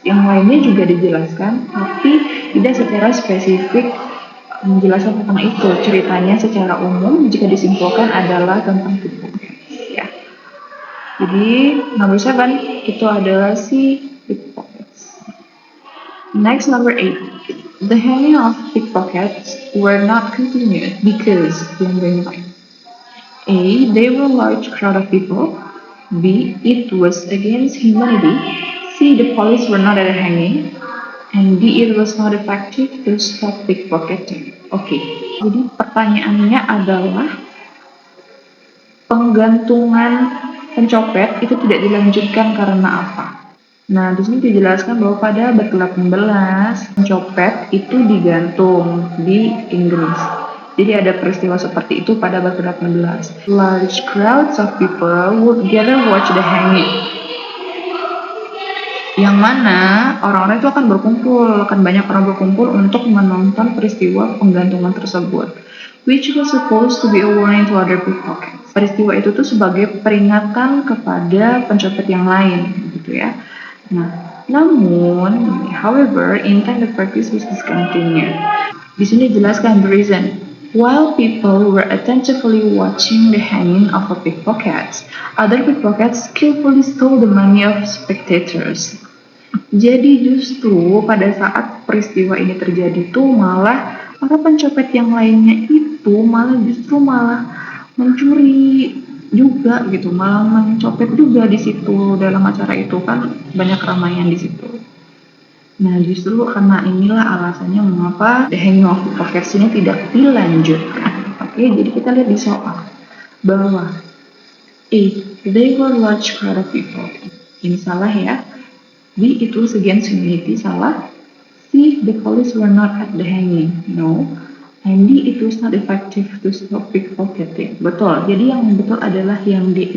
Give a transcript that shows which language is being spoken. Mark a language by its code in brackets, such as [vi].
[id] Yang lainnya juga dijelaskan, tapi tidak secara spesifik menjelaskan tentang itu. Ceritanya secara umum jika disimpulkan adalah tentang pickpockets. Jadi number 7 itu adalah si pickpockets. [en] Next, number 8. The hanging of pickpockets were not continued because A. They were a large crowd of people. B. It was against humanity. C. The police were not at a hanging. And D. It was not effective to stop pickpocketing. [id] Oke, jadi pertanyaannya adalah penggantungan pencopet itu tidak dilanjutkan karena apa? Nah, di sini dijelaskan bahwa pada abad ke-18 pencopet itu digantung di Inggris. Jadi ada peristiwa seperti itu pada abad ke-18. [en] Large crowds of people would gather watch the hanging. [id] Yang mana orang-orang itu akan banyak orang berkumpul untuk menonton peristiwa penggantungan tersebut, [en] which was supposed to be a warning to other pickpockets. [id] Peristiwa itu tuh sebagai peringatan kepada pencopet yang lain, gitu ya. Nah, namun, [en] however, in time the practice was discontinued. [id] Di sini dijelaskan [en] the reason. While people were attentively watching the hanging of a pickpocket, other pickpockets skillfully stole the money of spectators. [id] Jadi justru pada saat peristiwa ini terjadi tuh malah para pencopet yang lainnya itu malah mencuri juga gitu, malah mencopet juga di situ dalam acara itu kan banyak keramaian di situ. Nah, justru karena inilah alasannya mengapa The Hanging of Pickpockets ini tidak dilanjutkan. Oke, jadi kita lihat di soal bahwa A. [en] They were large crowd of people. [id] Ini salah ya. [en] B. It was against humanity, [id] salah. [en] C. The police were not at the hanging, no. And D. It was not effective to stop pickpocketing. [id] Betul, jadi yang betul adalah yang D.